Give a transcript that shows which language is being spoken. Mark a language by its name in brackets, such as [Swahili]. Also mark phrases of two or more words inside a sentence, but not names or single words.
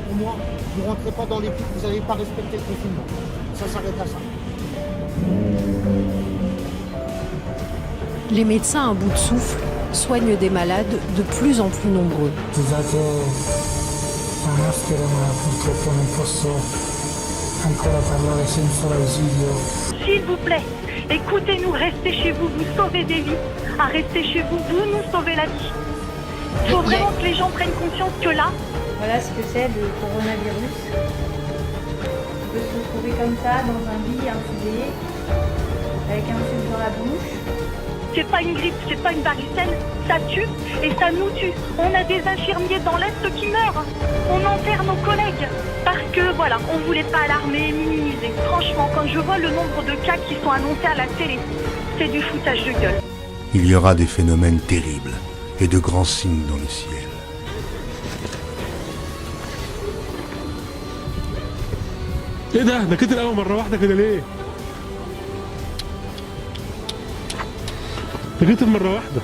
[French] Pour moi, vous ne rentrez pas dans les pics, vous n'allez pas respecter le confinement. Ça s'arrête à ça. Les médecins à bout de souffle soignent des malades de plus en plus nombreux. [Italian] Scusate la maschera, ma purtroppo non posso ancora parlare senza l'ausilio. [French] S'il vous plaît, écoutez-nous, restez chez vous, vous sauvez des vies. À rester chez vous, vous nous sauvez la vie. Il faut vraiment que les gens prennent conscience que là... Voilà ce que c'est le coronavirus. On peut se retrouver comme ça, dans un lit infusé, avec un tube dans la bouche. C'est pas une grippe, c'est pas une varicelle, ça tue et ça nous tue. On a des infirmiers dans l'Est qui meurent. On enterre nos collègues. Parce que voilà, on voulait pas alarmer, minimiser. Franchement, quand je vois le nombre de cas qui sont annoncés à la télé, c'est du foutage de gueule. Il y aura des phénomènes terribles et de grands signes dans le ciel. [Arabic] ايه ده كتر قوي مره واحده كده ليه؟ ده كتر مره واحده.